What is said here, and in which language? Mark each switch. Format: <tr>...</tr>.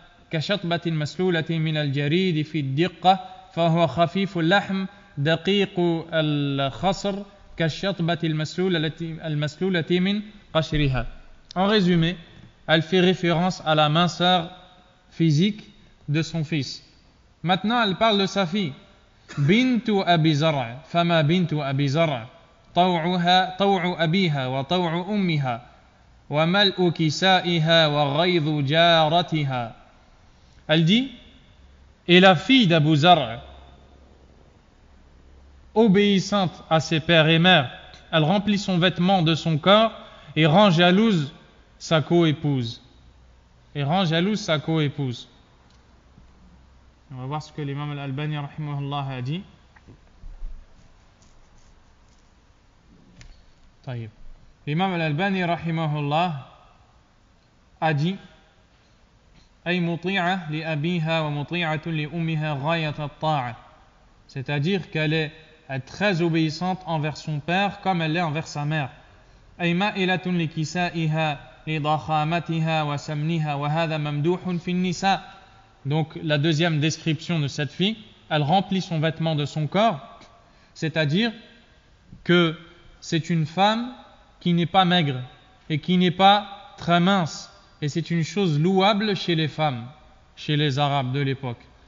<ar>كشطبة مسلولة من الجريد في الدقة فهو خفيف اللحم دقيق الخصر كالشطبة المسلولة من قشرها.</ar> <fr>En résumé, elle fait référence à la minceur physique de son fils. Maintenant, elle parle de sa fille.</fr> <ar>Bintu Abi Zar'a,</ar> <fr>fama</fr> <ar>bintu Abi Zar'a, طوع أبيها وطوع أمها وملء كسائها وغيظ جارتها.</ar> <fr>Elle dit, et la fille d'Abu Zar'a, obéissante à ses pères et mères, elle remplit son vêtement de son corps et rend jalouse sa coépouse. On va voir ce que l'imam al-Albani rahimahullah a dit. L'imam al-Albani rahimahullah a dit</fr> <ar>أي مطيعة لأبيها ومطيعة لأمها غاية الطاعة,</ar> <fr>c'est-à-dire qu'elle est très obéissante envers son père comme elle l'est envers sa mère.</fr> <ar>أي مائلة لكسائها لضخامتها وسمنها وهذا ممدوح في النساء.</ar> <fr>Donc la deuxième description de cette fille, elle remplit son vêtement de son corps, c'est-à-dire que c'est une femme qui n'est pas maigre et qui n'est pas très mince, et c'est une chose louable chez les femmes, chez les Arabes de l'époque.</fr>